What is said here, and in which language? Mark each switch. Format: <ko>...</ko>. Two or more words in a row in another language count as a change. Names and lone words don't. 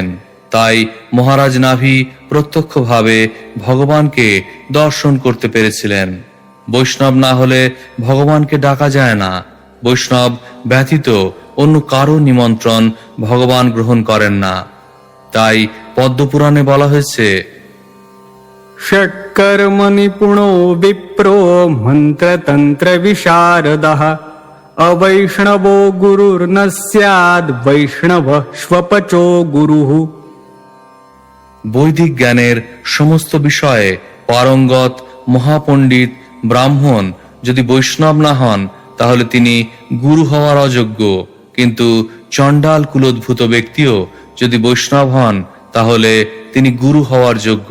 <bn>তাই মহারাজ নাভি প্রত্যক্ষভাবে ভগবানকে দর্শন করতে পেরেছিলেন। বৈষ্ণব না হলে ভগবানকে ডাকা যায় না। বৈষ্ণব ব্যতীত অন্য কারো নিমন্ত্রণ ভগবান গ্রহণ করেন না। তাই পদ্মপুরাণে বলা হয়েছে,</bn> <sa>षट्कर्म निपुणो विप्रो मन्त्रतन्त्र विशारदः अवैष्णवो गुरुर्न स्याद् वैष्णवः स्वपचो गुरुः।</sa> <bn>বৈদিক জ্ঞানের সমস্ত বিষয়ে পারঙ্গত মহাপণ্ডিত ব্রাহ্মণ যদি বৈষ্ণব না হন তাহলে তিনি গুরু হওয়ার অযোগ্য, কিন্তু চণ্ডাল কুলোদ্ভূত ব্যক্তিও যদি বৈষ্ণব হন তাহলে তিনি গুরু হওয়ার যোগ্য।</bn>